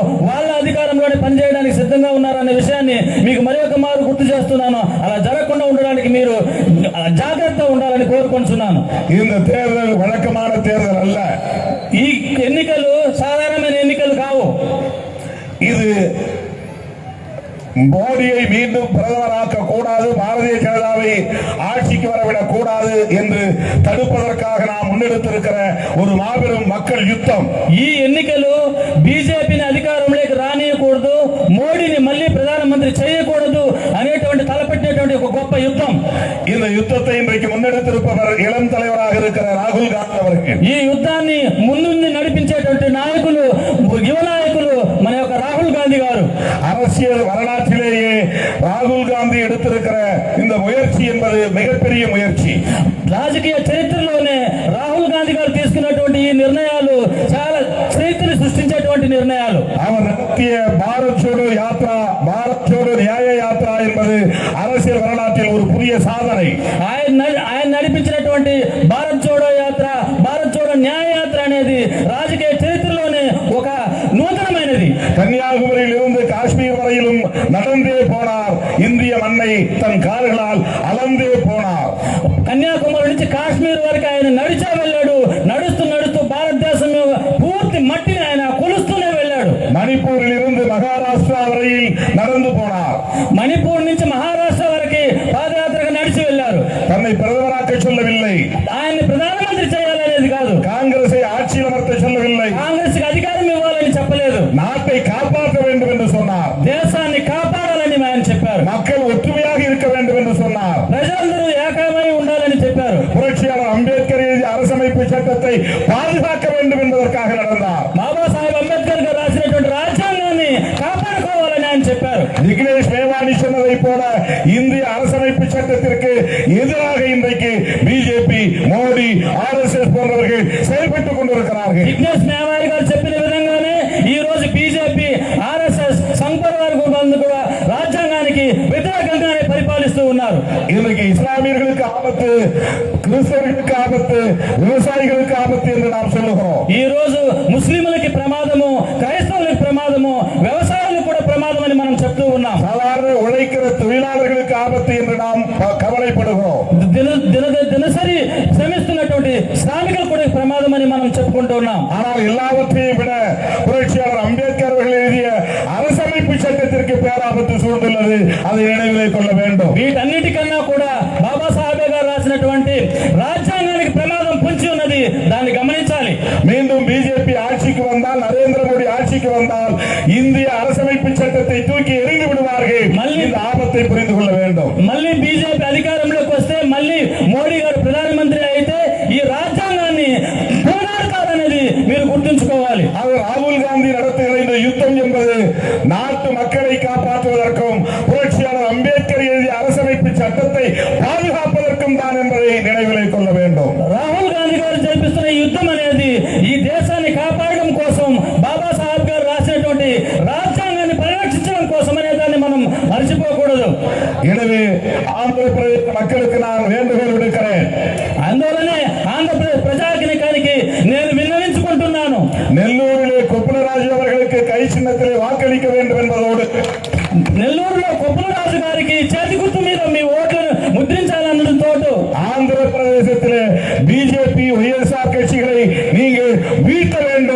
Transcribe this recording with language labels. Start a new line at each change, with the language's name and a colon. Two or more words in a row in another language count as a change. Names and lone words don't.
Telugu: వాళ్ళ అధికారంలోనే పనిచేయడానికి సిద్ధంగా ఉన్నారనే విషయాన్ని మీకు మరి ఒక మారు గుర్తు చేస్తున్నాను. అలా జరగకుండా ఉండడానికి మీరు జాగ్రత్త ఉండాలని కోరుకుంటున్నాను.
Tamil: இந்த தேர்தல் வழக்கமான தேர்தல் அல்ல.
Telugu: ఈ ఎన్నికలు సాధారణమైన ఎన్నికలు కావు.
Tamil: இது மோடியை மீண்டும் பிரதமராக்க கூடாது, பாரதிய ஜனதாவை ஆட்சிக்கு வரவிடக் கூடாது என்று தடுப்பதற்காக நாம் முன்னெடுத்திருக்கிற ஒரு மாபெரும் மக்கள் யுத்தம்.
Telugu: ఈ ఎన్నికలు బీజేపీని అధికారంలోకి రానియకూడదు, మోడీని మళ్ళీ ప్రధానమంత్రి చేయకూడదు అనేటువంటి తలపెట్టినటువంటి ఒక గొప్ప యుద్ధం.
Tamil: இந்த யுத்தத்தை இன்றைக்கு முன்னெடுத்திருப்பவர் இளம் தலைவராக இருக்கிற ராகுல் காந்தி அவர்கள்.
Telugu: ఈ యుద్ధాన్ని ముందుండి నడిపించేటువంటి నాయకులు, యువ నాయకులు మన యొక్క రాహుల్ గాంధీ గారు.
Tamil: அரசியல் வரலாற்றிலேயே ராகுல் காந்தி எடுத்திருக்கிற இந்த முயற்சி என்பது மிகப்பெரிய முயற்சி.
Telugu: రాజకీయ చరిత్రలోనే రాహుల్ గాంధీ గారు తీసుకున్నటువంటి ఈ నిర్ణయాలు చాలా చరిత్రను సృష్టించేటువంటి నిర్ణయాలు.
Tamil: அவர் நடத்திய பாரத் ஜோடோ யாத்ரா, பாரத் ஜோடோ நியாய யாத்ரா என்பது அரசியல் வரலாற்றில் ஒரு புதிய சாதனை.
Telugu: ఆయన నడిపించినటువంటి భారత్ జోడో యాత్ర, భారత్ జోడో న్యాయ యాత్ర అనేది రాజకీయ చరిత్రలోనే ఒక నూతనమైనది.
Tamil: கன்னியாகுமரியில் இருந்து காஷ்மீர் வரையிலும் நடந்தே போனார். இந்திய மண்ணை தன் கால்களால் அளந்தே போனார்.
Telugu: కన్యాకుమారి నుంచి కాశ్మీర్ వరకు ఆయన నడిచే వెళ్ళాడు. నడుస్తూ నడుస్తూ భారతదేశం పూర్తి మట్టిని ఆయన కొలుస్తూనే వెళ్ళాడు.
Tamil: மணிப்பூரில் இருந்து மகாராஷ்டிரா வரையில் நடந்து போனார்.
Telugu: మణిపూర్ నుంచి మహారాష్ట్ర వరకు పాదయాత్రగా నడిచి వెళ్ళారు.
Tamil: தன்னை பிரதமராக்க சொல்லவில்லை,
Telugu: ఆయన్ని ప్రధానమంత్రి చేయాలనేది కాదు,
Tamil: காங்கிரஸை ஆட்சியில் அமர்த்த சொல்லவில்லை,
Telugu: కాంగ్రెస్ కి అధికారం ఇవ్వాలని చెప్పలేదు,
Tamil: நாட்டை காப்பாற்ற வேண்டும் என்று சொன்னார்.
Telugu: దేశాన్ని కాపాడాలని ఆయన చెప్పారు.
Tamil: மக்கள் ஒற்றுமையாக இருக்க வேண்டும் என்று சொன்னார்.
Telugu: ప్రజలందరూ ఏకమై ఉండాలని చెప్పారు.
Tamil: புரட்சியாளர் அம்பேத்கர் எழுதிய அரசமைப்பு சட்டத்தை பாதுகாக்க வேண்டும் என்பதற்காக நடந்தார்.
Telugu: బాబాసాహెబ్ అంబేద్కర్ గారు రాసిన
Tamil: இந்திய அரசமைப்பு சட்டத்திற்கு எதிராக இன்றைக்கு பிஜேபி, மோடி, RSS போன்றவர்கள் செயல்பட்டுக் கொண்டிருக்கிறார்கள்.
Telugu: విఘ్నేష్ మేవారి గారు చెప్పిన విధంగానే ఈ రోజు బీజేపీ, ఆర్ఎస్ఎస్, సంఘ్ పరివార్ కూడా రాజ్యాంగానికి వ్యతిరేకంగానే పరిపాలిస్తూ ఉన్నారు.
Tamil: இன்றைக்கு இஸ்லாமியர்களுக்கு ஆபத்து, கிறிஸ்தவர்களுக்கு ஆபத்து, விவசாயிகளுக்கு ஆபத்து என்று நாம் சொல்லுகிறோம்.
Telugu: ఈ రోజు ముస్లింలకి ప్రమాదము, క్రైస్తవులకు ప్రమాదము, వ్యవసాయాలకు కూడా ప్రమాదం అని మనం చెప్తూ ఉన్నాం.
Tamil: சாதாரண உழைக்கிற தொழிலாளர்களுக்கு ஆபத்து என்று நாம் கவலைப்படுகிறோம்.
Telugu: దినసరి శ్రమిస్తున్నటువంటి శ్రామికులు కూడా ప్రమాదం అని మనం చెప్పుకుంటూ ఉన్నాం.
Tamil: ஆனால் எல்லாவற்றையும் விட புரட்சியாளர் அம்பேத்கர் அவர்கள் எழுதிய அரசமைப்பு சட்டத்திற்கு பேராபத்து சூழ்ந்துள்ளது. அதை நினைவிலே கொள்ள வேண்டும்.
Telugu: వీటన్నిటికన్నా కూడా బాబాసాహెబ్ గారు రాసినటువంటి రాజ్యాంగానికి ప్రమాదం పొంచి ఉన్నది. దాన్ని గమనించాలి.
Tamil: மீண்டும் பிஜேபி ஆட்சிக்கு வந்தால், நரேந்திர மோடி ஆட்சிக்கு வந்தால் இந்திய அரசமைப்பு சட்டத்தை தூக்கி எறிந்து விடுவார்கள். இந்த ஆபத்தை புரிந்து கொள்ள வேண்டும்.
Telugu: మళ్ళీ బీజేపీ అధికారంలోకి వస్తే, మళ్ళీ మోడీ గారు ప్రధానమంత్రి అయితే ఈ రాజ్యాంగాన్ని పోరాడతారనేది మీరు గుర్తుంచుకోవాలి.
Tamil: அது ராகுல் காந்தி நடத்துகிற இந்த யுத்தம் என்பது நாட்டு மக்களை காப்பாற்றுவதற்கும் புரட்சியாளர் அம்பேத்கர் எழுதிய அரசமைப்பு சட்டத்தை பாதுகாப்பதற்கும் தான் என்பதை நினைவிலே கொள்ள வேண்டும்.
Telugu: రాహుల్ గాంధీ గారు జరిపిస్తున్న ఈ యుద్ధం అనేది ఈ దేశాన్ని కాపాడడం కోసం, బాబాసాహెబ్ గారు రాసినటువంటి రాజ్యాంగాన్ని పరిరక్షించడం కోసం అనే దాన్ని మనం మర్చిపోకూడదు.
Tamil: எனவே ஆந்திரப்பிரதேச மக்களுக்கு நான் வேண்டுகோள் விடுக்கிறேன்.
Telugu: అందువలనే ఆంధ్రప్రదేశ్ ప్రజానికానికి నేను విన్నవించుకుంటున్నాను.
Tamil: நெல்லூரிலே கொப்பனராஜு அவர்களுக்கு கை சின்னத்திலே வாக்களிக்க வேண்டும் என்பதோடு,
Telugu: నెల్లూరులో కొప్పులరాజు గారికి చేతి గుర్తు మీద మీ ఓట్లను ముద్రించాలన్నతో,
Tamil: ஆந்திரப்பிரதேசத்திலே பிஜேபி, ஒய்எஸ்ஆர் கட்சிகளை நீங்கள் வீழ்த்த வேண்டும்.